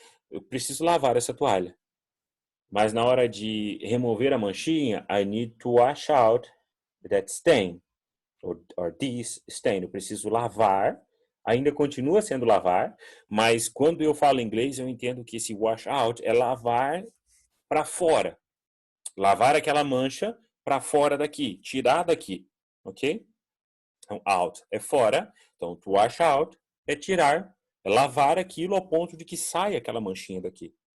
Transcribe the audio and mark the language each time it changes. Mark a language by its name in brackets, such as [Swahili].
[Portuguese] Eu preciso lavar essa toalha. Mas na hora de remover a manchinha, [English] I need to wash out that stain. Or this stain. [Portuguese] Eu preciso lavar. Ainda continua sendo lavar, mas quando eu falo inglês, eu entendo que esse wash out é lavar para fora. Lavar aquela mancha para fora daqui, tirar daqui, ok? Então, out é fora. Então, to wash out é tirar, é lavar aquilo ao ponto de que saia aquela manchinha daqui.